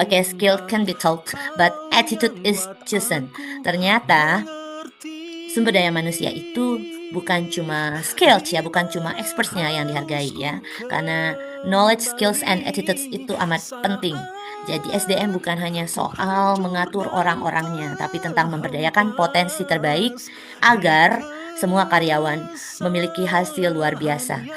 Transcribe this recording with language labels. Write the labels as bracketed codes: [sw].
[en] Oke, skill can be taught, but attitude is chosen. [id] Ternyata sumber daya manusia itu bukan cuma skills ya, bukan cuma experts-nya yang dihargai ya. Karena [en] knowledge, skills, and attitudes [id] itu amat penting. Jadi SDM bukan hanya soal mengatur orang-orangnya, tapi tentang memberdayakan potensi terbaik agar semua karyawan memiliki hasil luar biasa.